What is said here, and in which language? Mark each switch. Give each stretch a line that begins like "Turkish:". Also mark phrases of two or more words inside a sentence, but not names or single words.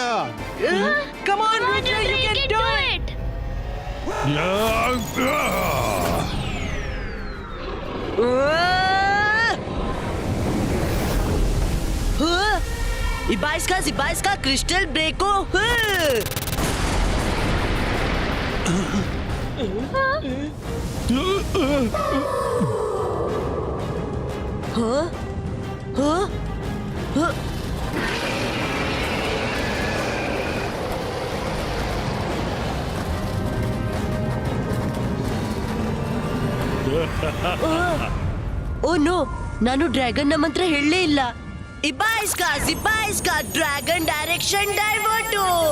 English: Come on, Rudra, you can do it. इबाइस का क्रिस्टल ब्रेको. हाँ? हाँ? हाँ? Oh no,
Kannada: ನಾನು ಡ್ರ್ಯಾಗನ್ ನ ಮಂತ್ರ ಹೇಳಲೇ ಇಲ್ಲ.
English: ಇಬಾಯಿಸ್ಕಾ ಡ್ರ್ಯಾಗನ್ ಡೈರೆಕ್ಷನ್ ಡೈವರ್ಟು.